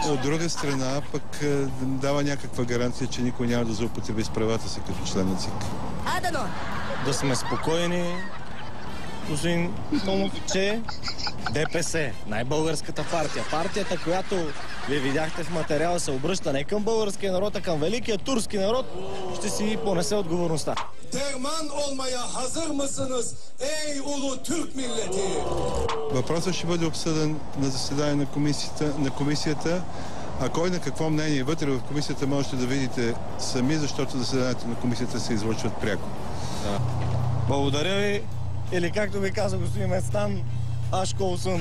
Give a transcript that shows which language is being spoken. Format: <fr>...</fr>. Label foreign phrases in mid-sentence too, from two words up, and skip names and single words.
<bg>От друга страна, пък дава някаква гаранция, че никой няма да злоупотреби с правата си като член на ЦИК. Да сме спокойни, господин Томов, че ДПС, най-българската партия, партията, която вие видяхте в материала, се обръща не към българския народ, а към великия турски народ, ще си понесе отговорността.</bg> <tr>Derman olmaya hazır mısınız ey ulu Türk milleti?</tr> <bg>Въпросът ще бъде обсъден на заседание на комисията. А кой на какво мнение вътре в комисията можете да видите сами, защото заседанието на комисията се излъчват пряко. Да. Благодаря ви. Или както ви каза господин Местан, Ашко Осун.</bg>